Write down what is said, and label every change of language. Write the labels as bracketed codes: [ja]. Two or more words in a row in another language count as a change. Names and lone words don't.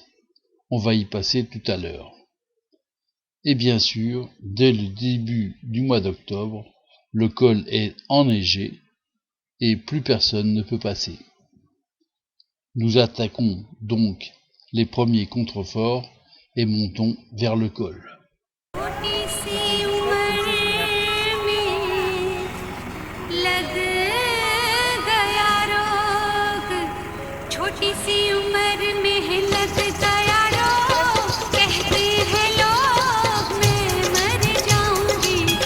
[fr] On va y passer tout à l'heure. Et bien sûr, dès le début du mois d'octobre, le col est enneigé et plus personne ne peut passer. Nous attaquons donc les premiers contreforts et montons vers le col. [hi] छोटी सी उम्र में लग गया रोग छोटी सी उम्र में लग गया रोग कहते हैं लोग मैं मर जाऊंगी